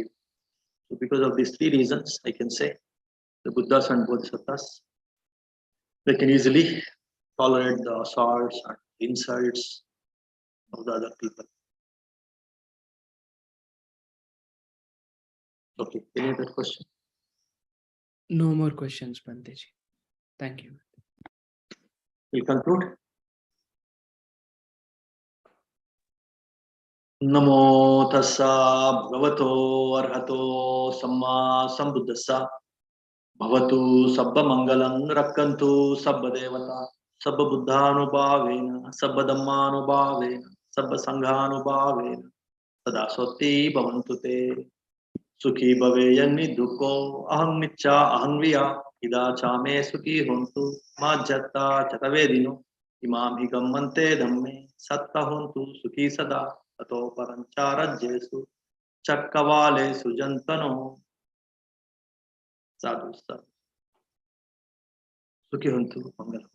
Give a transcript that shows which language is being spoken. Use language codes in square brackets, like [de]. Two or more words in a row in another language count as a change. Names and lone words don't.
[en] So because of these three reasons, I can say the Buddhas and Bodhisattvas, they can easily tolerate the assaults and insults of the other people. Okay, any other question? No more questions, Banteji. Thank you. We'll conclude. [pi] Namo tassa bhagavato arhato samma sambuddhassa bhavatu sabba mangalam rakkantu sabba devata sabba buddhanubhavena sabba dhammanubhavena sabba sanghanubhavena sada sotti bhavantu te sukhi bhaveyanni dukho aham nicha aham viya ida chame sukhi hontu majjata chatavedino imam hi gammante dhamme satta hontu sukhi sada ato parancarajyesu chakkavale sujantano sadhu sadhu sukhi hontu mangalam.